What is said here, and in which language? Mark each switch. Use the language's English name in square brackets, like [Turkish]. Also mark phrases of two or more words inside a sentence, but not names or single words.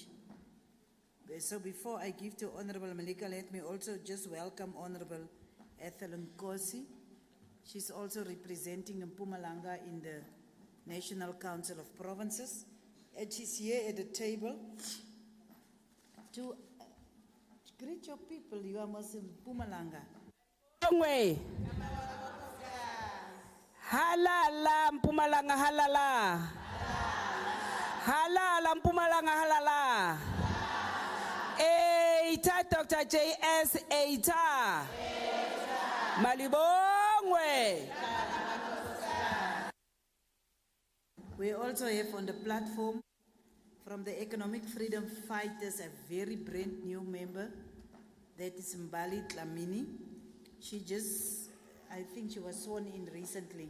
[English] So before I give to Honorable Malika, let me also just welcome Honorable Ethel Nkosi. She's also representing Mpumalanga in the National Council of Provinces. And she's here at the table to greet your people. You are Muslim Mpumalanga. [Zulu] Halala Mpumalanga halala. Halala Mpumalanga halala. [English] Eita Dr. J.S. Eita. Malibongwe. We also have on the platform from the Economic Freedom Fighters a very brand new member, that is Mbali Tlamini. She just, I think she was sworn in recently.